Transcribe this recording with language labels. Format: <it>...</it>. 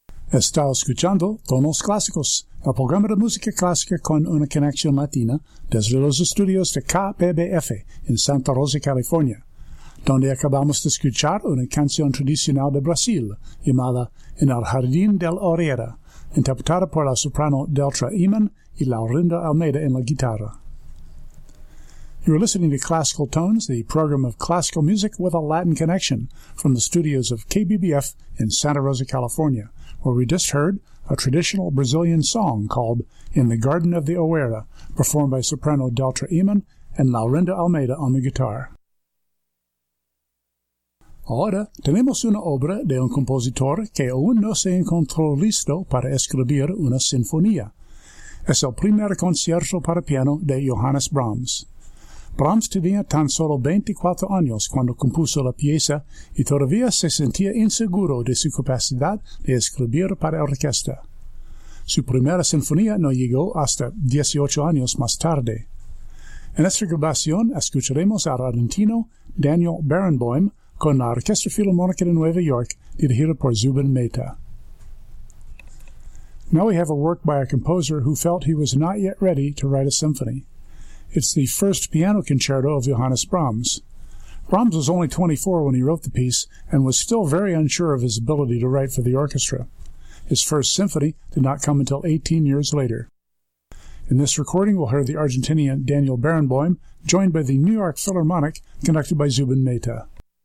<es>Está escuchando Tonos Clásicos, el programa de música clásica con una conexión latina desde los estudios de KPBF en Santa Rosa, California, donde acabamos de escuchar una canción tradicional de Brasil llamada En el Jardín del Orera, interpretada por la soprano Deltra Eman y Laurinda Almeida en la guitarra.</es> <en>You are listening to Classical Tones, the program of classical music with a Latin connection from the studios of KBBF in Santa Rosa, California, where we just heard a traditional Brazilian song called In the Garden of the Oeira, performed by soprano Deltra Eman and Laurinda Almeida on the guitar.</en> <es>Ahora, tenemos una obra de un compositor que aún no se encontró listo para escribir una sinfonía. Es el primer concierto para piano de Johannes Brahms. Brahms tenía tan solo 24 años cuando compuso la pieza y todavía se sentía inseguro de su capacidad de escribir para orquesta. Su primera sinfonía no llegó hasta 18 años más tarde. En esta grabación escucharemos al argentino Daniel Barenboim con la Orquesta Filarmónica de Nueva York, dirigida por Zubin Mehta.</es> <en>Now we have a work by a composer who felt he was not yet ready to write a symphony. It's the first piano concerto of Johannes Brahms. Brahms was only 24 when he wrote the piece and was still very unsure of his ability to write for the orchestra. His first symphony did not come until 18 years later. In this recording, we'll hear the Argentinian Daniel Barenboim, joined by the New York Philharmonic, conducted by Zubin Mehta.</en>